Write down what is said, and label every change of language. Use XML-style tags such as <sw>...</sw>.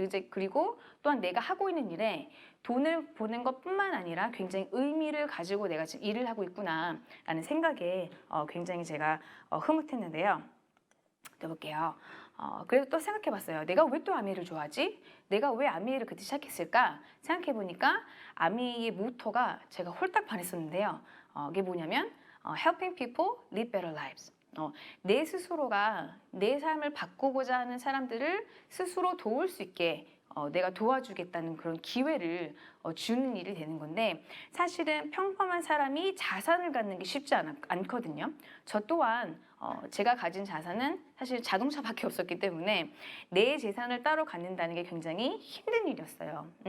<ko>그리고 또한 내가 하고 있는 일에 돈을 버는 것뿐만 아니라 굉장히 의미를 가지고 내가 지금 일을 하고 있구나 라는 생각에 굉장히 제가 흐뭇했는데요. 또 볼게요. 그래서 또 생각해봤어요. 내가 왜 또 아메이를 좋아하지? 내가 왜 아메이를 그때 시작했을까? 생각해보니까 아메이의 모토가 제가 홀딱 반했었는데요. 이게 뭐냐면</ko> <en>Helping people live better lives.</en> <ko>내 스스로가 내 삶을 바꾸고자 하는 사람들을 스스로 도울 수 있게 내가 도와주겠다는 그런 기회를 주는 일이 되는 건데 사실은 평범한 사람이 자산을 갖는 게 쉽지 않거든요. 저 또한 제가 가진 자산은 사실 자동차밖에 없었기 때문에 내 재산을 따로 갖는다는 게 굉장히 힘든 일이었어요.</ko>